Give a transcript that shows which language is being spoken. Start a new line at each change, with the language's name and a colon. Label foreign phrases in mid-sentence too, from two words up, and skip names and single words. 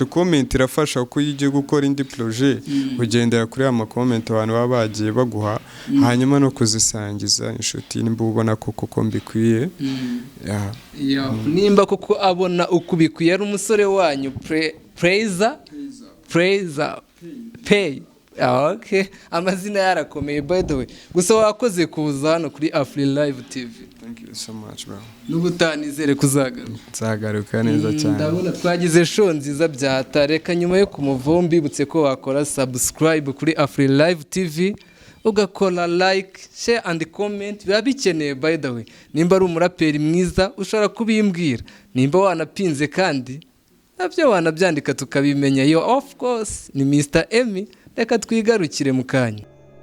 Kinyarwanda: Comment irafasha ko ugiye gukora indi projet ugendera kuri ama comment abantu baba bagiye baguha hanyuma no kuzisangiza inshuti nimba ubona koko mbikwiye. Nimba koko abona ukubikwiye ari umusore wanyu Praiser Pay. Okay, amazina yarakomeye
English: by the way.
Kinyarwanda: Gusa wakoze kuza hano kuri Afri Live TV.
English: Thank you so much bro.
Kinyarwanda: N'ubutanizere kuzagaruka. Nzagaruka neza cyane. Ndabona twagize show nziza byatareka nyuma yo kumuvomba ibutse ko wakora subscribe kuri Afri Live TV. Ugakora
English: like, share and comment
Kinyarwanda: biba bikeneye
English: by the way.
Kinyarwanda: Nimba ari umuraperi mwiza ushobora kubimbwira. Nimba wanapinze kandi nabyo wanabyandika tukabimenya.
English: Yo of course
Kinyarwanda: ni Mr. Emmy. Reka twigarukire mu kanya.